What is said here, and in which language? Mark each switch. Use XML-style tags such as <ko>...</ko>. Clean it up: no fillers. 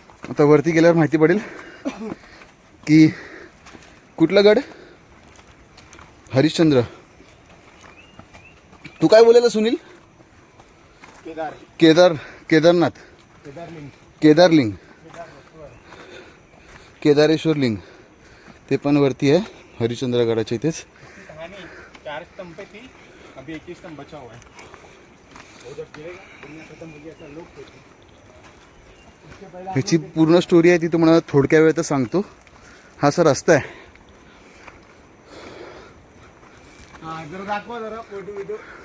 <mr>आता वरती गेल्यावर माहिती पडेल की कुठला गड, हरिश्चंद्र. तू काय बोलायला सुनील? केदारनाथ, केदारलिंग, केदारेश्वर लिंग, ते पण वरती आहे हरिश्चंद्र गडाच्या इथेच.</mr> <hi>4 स्तंभ थी, अभी 1 ही स्तंभ बचा हुआ है.</hi> <mr>ह्याची पूर्ण स्टोरी आहे ती तुम्हाला थोडक्या वेळात सांगतो. हा असा रस्ता आहे. जरा दाखवा जरा फोटो व्हिडिओ.</mr>